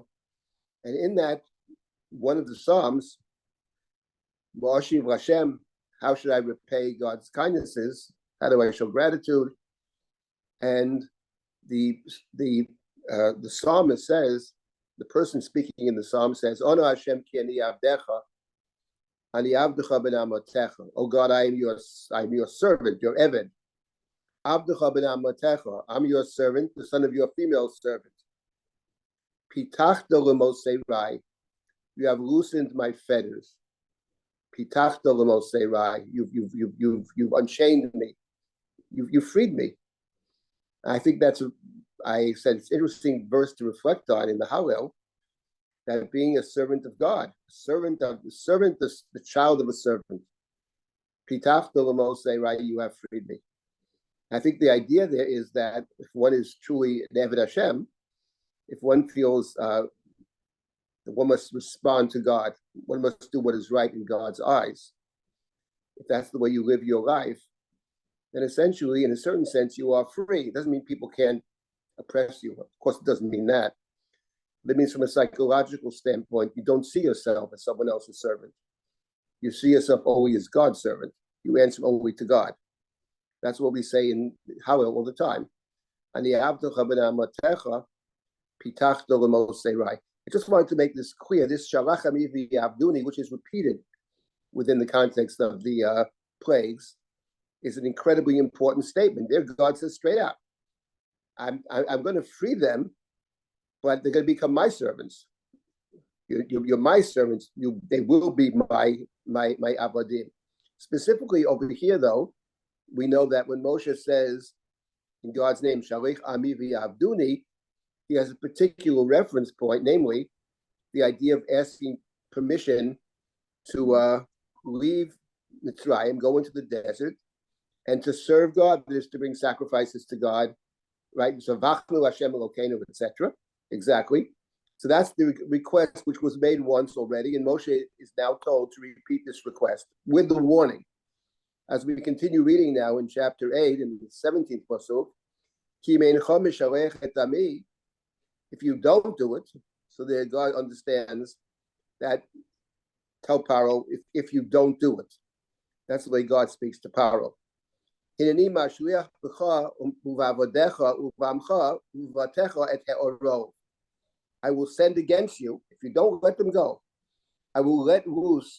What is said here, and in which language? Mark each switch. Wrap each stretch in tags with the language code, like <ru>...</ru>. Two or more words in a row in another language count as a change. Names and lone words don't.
<en>And in that, one of the Psalms,</en> <he>מה אשיב השם,</he> <en>how should I repay God's kindnesses? How do I show gratitude? And the psalmist says, the person speaking in the psalm says,</en> <he>אנא השם כי אני עבדך אני עבדך בן אמתך.</he> <en>Oh God, I am your servant, your Eved.</en> <he>עבדך בן אמתך,</he> <en>I'm your servant, the son of your female servant.</en> <he>פתחת למוסרי,</he> <en>you have loosened my fetters.</en> <he>פתחת למוסרי,</he> <en>you've unchained me. You freed me. I think I said it's an interesting verse to reflect on in the Hallel, that being a servant of God, the child of a servant.</en> <he>פתחת למוסרי,</he> <en>you have freed me. I think the idea there is that if one is truly an</en> <he>עבד השם,</he> <en>if one feels that one must respond to God, one must do what is right in God's eyes, if that's the way you live your life, then essentially, in a certain sense, you are free. It doesn't mean people can't oppress you. Of course, it doesn't mean that. But it means from a psychological standpoint, you don't see yourself as someone else's servant. You see yourself only as God's servant. You answer only to God. That's what we say in Hallel all the time. I just wanted to make this clear.</en> <he>This שלח עמי ויעבדוני,</he> <en>which is repeated within the context of the plagues, is an incredibly important statement. There, God says straight out, I'm going to free them, but they're going to become my servants. You're my servants. They will be my avadim. Specifically over here, though, we know that when Moshe says in God's name,</en> <he>שלח עמי ויעבדוני,</he> <en>he has a particular reference point, namely the idea of asking permission to leave Mitzrayim, go into the desert, and to serve God, that is to bring sacrifices to God, right?</en> <he>So ואנחנו השם אלוקינו,</he> <en>etc. Exactly. So that's the request which was made once already, and Moshe is now told to repeat this request with the warning. As we continue reading now in chapter 8, in the 17th pasuk,</en> <he>כי מאנך משלח את עמי,</he> <en>if you don't do it, so that God understands that, tell Paro, if you don't do it. That's the way God speaks to Paro. I will send against you, if you don't let them go, I will let loose.</en>